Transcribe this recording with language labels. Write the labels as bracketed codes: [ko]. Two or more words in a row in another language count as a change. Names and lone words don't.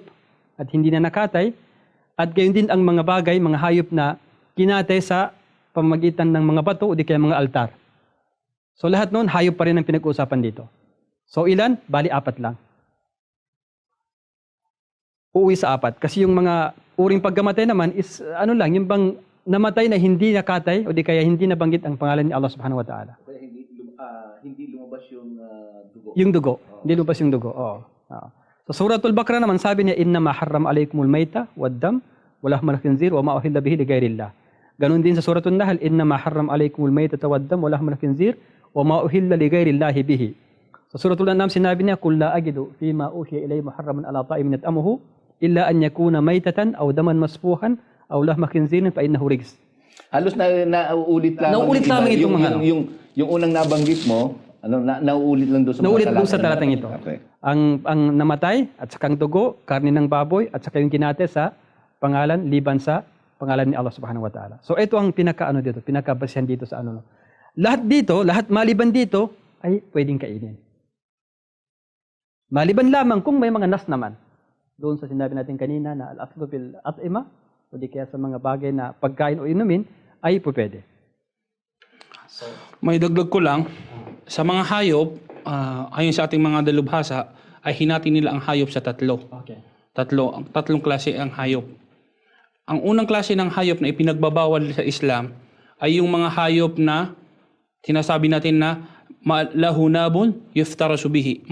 [tl] at hindi na nakatay at gayon din ang mga bagay, mga hayop na kinatay sa pamamagitan ng mga bato o di kaya mga altar. So lahat noon, hayop pa rin ang pinag-uusapan dito. So ilan? Bali 4 lang. Uuwi sa 4. Kasi yung mga uring pagkamatay naman is ano lang, yung bang namatay na hindi nakatay o di kaya hindi nabanggit ang pangalan ni Allah [ar] سبحانه وتعالى. [tl] Hindi lumabas yung dugo. Yung dugo. Hindi lumabas yung dugo. Oo. Oo. So Suratul Baqarah naman sabi niya, [ar] "إنما حرم عليكم الميتة والدم ولحم الخنزير وما أهل به لغير الله." [tl] Ganun din sa Suratul Nahl, [ar] "إنما حرم عليكم الميتة والدم ولحم الخنزير وما أهل لغير الله به." [tl] Sa Suratul An'am sinabi niya, [ar] "قل لا أجد فيما أوحي إلي محرما على طاعم يطعمه إلا أن يكون ميتة أو دما مسفوحا أو لحم خنزير فإنه رجس." [tl] Halos nauulit lang. Nauulit lamang itong mga yung unang nabanggit mo, nauulit lang doon sa Nauulit doon sa talatang ito. Okay. Ang namatay at saka ang dugo, karne ng baboy at saka yung kinate sa pangalan, liban sa pangalan ni Allah [ar] سبحانه وتعالى. [tl] So ito ang pinakabasihan dito sa ano. Lahat dito, lahat maliban dito ay pwedeng kainin. Maliban lamang kung may mga nas naman. Doon sa sinabi natin kanina na [ar] الأصل بالأطعمة [tl] o di kaya sa mga bagay na pagkain o inumin ay pwede. May dagdag ko lang, sa mga hayop, ayon sa ating mga dalubhasa, ay hinati nila ang hayop sa 3. Okay. Tatlong klase ang hayop. Ang unang klase ng hayop na ipinagbabawal sa Islam ay yung mga hayop na sinasabi natin na [ar] له ناب يفترس به.